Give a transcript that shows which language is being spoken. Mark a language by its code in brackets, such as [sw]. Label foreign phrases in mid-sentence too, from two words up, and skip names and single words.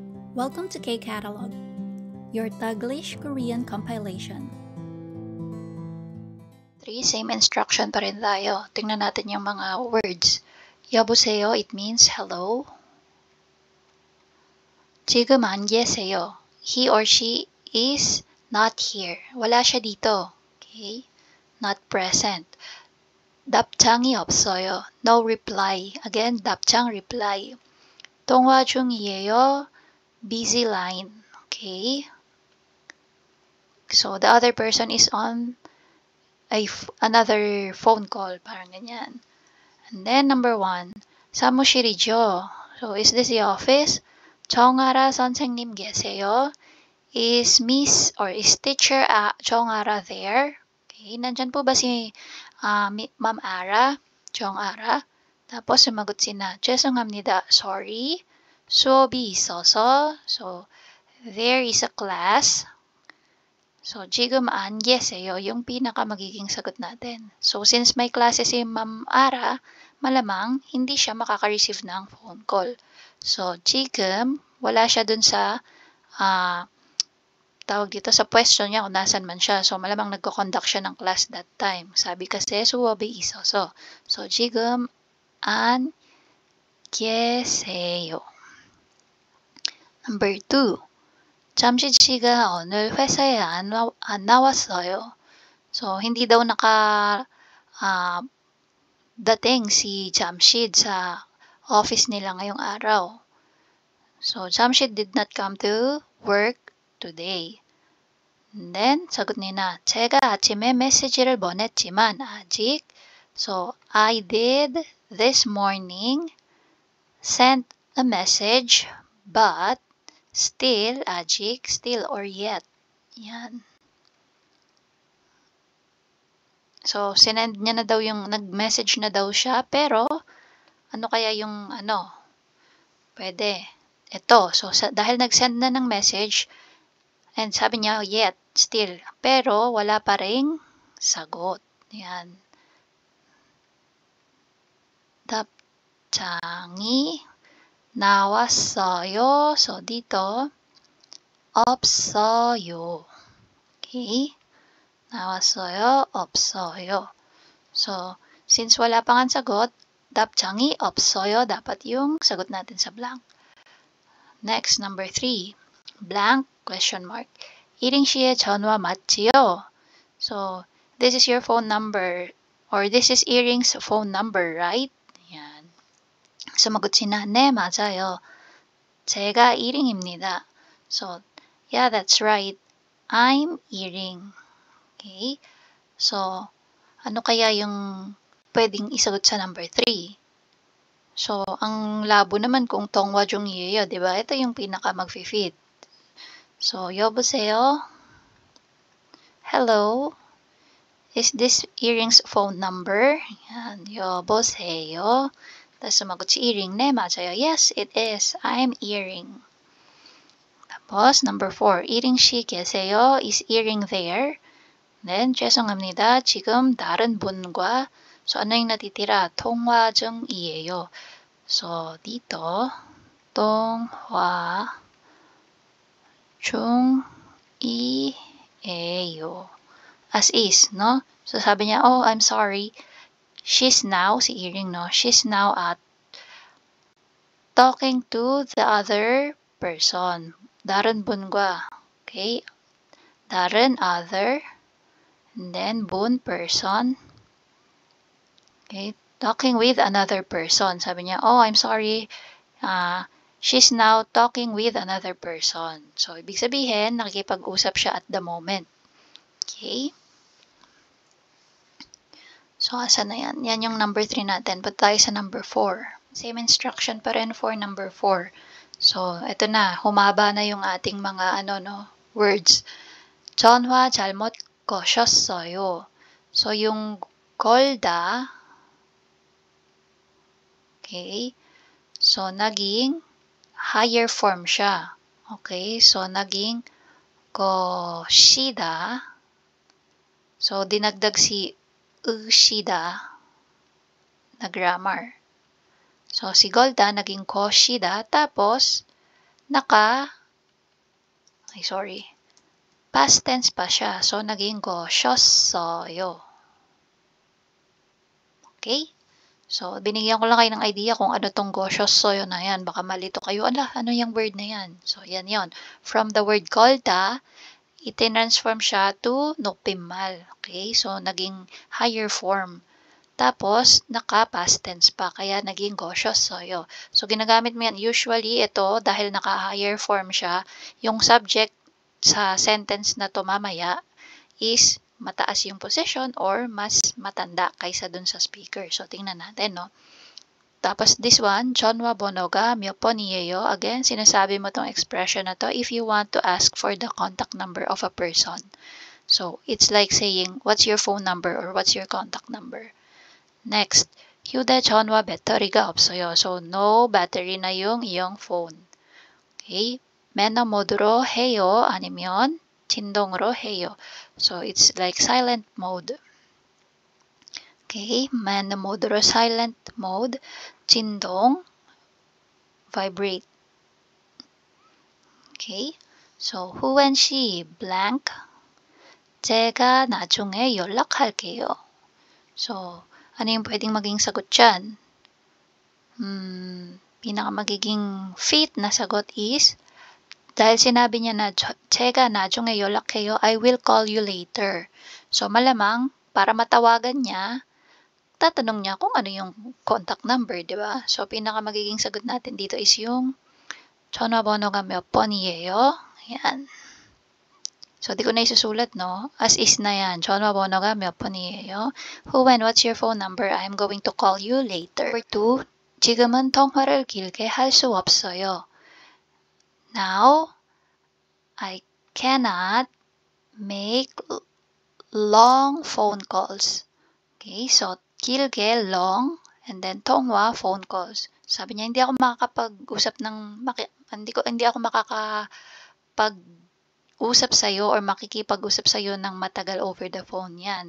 [en] Welcome to K-Catalog, your Taglish Korean compilation. [tl] 3, same instruction pa rin tayo. Tingnan natin yung mga words. [en] 여보세요, it means hello. [ko] 지금 안 계세요. [en] He or she is not here. [tl] Wala siya dito. [en] Okay? Not present. [ko] 답장이 없어요. [en] No reply. Again, [ko] 답장 reply. 통화 중이에요. [en] Busy line. Okay? So, the other person is on another phone call. [tl] Parang ganyan. [en] And then, number 1. 사무실이죠. So, is this the office? [ko] 정아라 선생님 계세요? [en] Is Miss or is Teacher 정아라 there? [tl] Okay, nandyan po ba si Ma'am Ara? 정아라? Tapos sumagot sina, [ko] 죄송합니다. Sorry. 수업이 있어서. [en] So, there is a class. So, [ko] 지금 안 계세요. [tl] Yung pinaka magiging sagot natin. So, since may klase si Ma'am Ara, malamang hindi siya makaka-receive ng [en] phone call. [tl] So, 지금, wala siya dun sa tawag dito sa pwesto niya kung nasan man siya. So, malamang nagko-conduct siya ng [en] class that time. [tl] Sabi kasi, [ko] 수업이 있어서. So, 지금 안 계세요. [en] Number 2. [ko] 잠시 씨가 오늘 회사에 안 나왔어요. [tl] So, hindi daw dating si Jamshid sa office nila ngayong araw. [en] So, Jamshid did not come to work today. And then, [tl] sagot nila, [ko] 제가 아침에 메시지를 보냈지만 아직. [en] So, I did this morning sent a message but still, [ko] 아직, [en] still or yet. [tl] Yan. So, sinend niya na daw yung, nag-message na daw siya, pero, ano kaya yung, pwede. Ito, so, dahil nag-send na ng message, and sabi niya, [en] yet, still, [tl] pero, wala pa ring sagot. Yan. [ko] 답장이 나왔어요. [tl] So, dito, [ko] 없어요. Okay? 나왔어요, 없어요. [tl] So, since wala pang sagot, [ko] 답장이 없어요, [tl] dapat yung sagot natin sa blank. [en] Next, number 3. Blank, question mark. [ko] 이ring 씨의 전화 맞지요? [en] So, this is your phone number, or this is Iring's phone number, right? [tl] Yan. Sumagot sina, [ko] 네, 맞아요. 제가 이ring입니다. [en] So, yeah, that's right. I'm Iring. Okay? [tl] So, ano kaya yung pwedeng isagot sa number 3? So, ang labo naman kung [ko] 통화 중이에요, [tl] di ba? Ito yung pinaka mag-fit. So, 여보세요? [en] Hello? Is this Iring's phone number? [tl] Yan, 여보세요? Tapos sumagot si Iring, [ko] 네, 맞아요. [en] Yes, it is. I'm Iring. Tapos, number 4. [ko] Iring 씨 계세요? [en] Is Iring there? Then, [ko] 죄송합니다. 지금 다른 분과, [tl] so ano yung natitira? [ko] 통화 중이에요. [tl] So, dito, [ko] 통화 중이에요. [en] As is, no? So, [tl] sabi niya, [en] oh, I'm sorry. She's now, si Iring, no? She's now talking to the other person. [ko] 다른 분과. Okay? 다른 other. [en] And then, bun, person. Okay, talking with another person. [tl] Sabi niya, [en] oh, I'm sorry. She's now talking with another person. So, [tl] ibig sabihin, nakikipag-usap siya [en] at the moment. [tl] Okay? [en] So, [tl] asa na yan? Yan yung number 3 natin. Punta tayo sa number 4. [en] Same instruction [tl] pa rin [en] for number 4. [tl] So, eto na. Humaba na yung ating mga, words. [ko] 전화 잘못 거셨어요. [tl] So, yung Golda, okay, so, naging [en] higher form [tl] siya. Okay, so, naging 거시다. So, dinagdag si 으시다 na grammar. So, si Golda naging 거시다. Tapos, Ay, sorry. [en] Past tense [tl] pa siya. So, naging goshossoyo. Okay? So, binigyan ko lang kayo ng idea kung ano tong goshossoyo na yan. Baka malito kayo, ala, ano yung word na yan? So, yan yon. [en] From the word kolda, [tl] itinransform siya [en] to noppimal. Okay? [tl] So, naging [en] higher form. [tl] Tapos, naka-past tense pa, kaya naging goshossoyo. So, ginagamit mo yan. Usually, ito, dahil naka- [en] higher form [tl] siya, yung subject sa sentence na to mamaya is mataas yung position or mas matanda kaysa dun sa speaker. So, tingnan natin, no? Tapos, [en] this one, [ko] 전화 번호가 몇 번이에요? [en] Again, [tl] sinasabi mo tong expression na to [en] if you want to ask for the contact number of a person. So, it's like saying, what's your phone number or what's your contact number? Next, [ko] 휴대전화 배터리가 없어요. [tl] So, [en] no battery [tl] na yung iyong phone. [ko] Okay? 매너 모드로 해요. 아니면 진동으로 해요. [en] So, it's like silent mode. Okay? [ko] 매너 모드로 [en] silent mode. [ko] 진동, vibrate. [en] Okay? So, who and she blank. [ko] 제가 나중에 연락할게요. [tl] So, ano yung pwedeng maging sagot dyan? Pinaka magiging fit na sagot is, dahil sinabi niya na, [ko] 제가 나중에 연락해요, [en] I will call you later. So, [tl] malamang, para matawagan niya, tatanong niya kung ano yung [en] contact number, [tl] di ba? So, pinaka magiging sagot natin dito is yung [ko] 전화번호가 몇 번이에요? [tl] Yan. So, di ko na isusulat, no? As is na yan. [ko] 전화번호가 몇 번이에요? [en] Who and what's your phone number? I'm going to call you later. Number 2, [ko] 지금은 통화를 길게 할 수 없어요. [en] Now, I cannot make long phone calls. Okay, so 길게, long, and then 통화, phone calls. [tl] Sabi niya, hindi ako makakapag-usap hindi ako makakapag-usap sa'yo or makikipag-usap sa'yo ng matagal [en] over the phone [tl] yan.